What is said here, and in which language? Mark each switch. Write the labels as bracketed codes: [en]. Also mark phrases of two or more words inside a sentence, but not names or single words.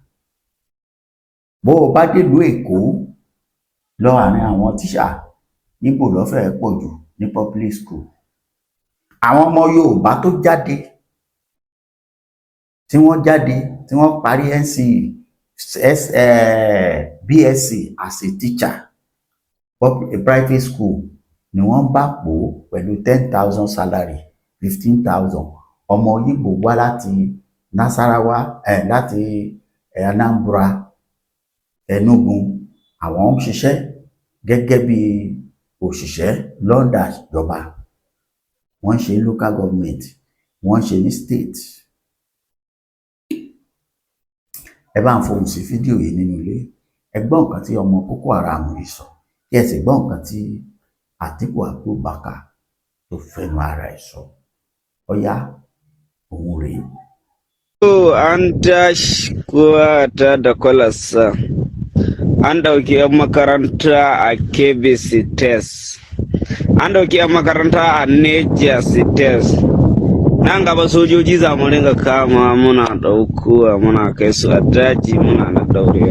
[yo] Bó o bá délùú Èkó lọ àárín àwọn tíṣà níbo ló fẹ́ pọ̀ jù ní [en] public school. [yo] Àwọn ọmọ Yorùbá tó jáde tí wọ́n parí BSc [en] as a teacher private school [yo] ni wọ́n bá pò pẹ̀lú 10,000 salary 15,000. ọmọ Yíbò wá láti Nasarawa láti Anambra Enugu, àwọn ń ṣiṣẹ́ gẹ́gẹ́ bí òṣìṣẹ́ London ìjọba, wọ́n ṣe [en] local government, [yo] wọ́n ṣe ní state. Ẹ bá ń fohùn sí fídíò yìí nínú ilé, ẹ gbọ́ nǹkan tí ọmọ Boko Haram yìí sọ, kí ẹ sì gbọ́ nǹkan tí Atiku Abubakar tó fẹnu ara ẹ̀ sọ. Ọ̀yá òun rèé. [ha] An tashi kowa ta da kwalasa, an ɗauki 'yan makaranta a Kebbi State, an ɗauki 'yan makaranta a Niger State. Nan gaba sojoji za mu ringa kama muna ɗaukowa muna kai su a daji muna na ɗaurewa.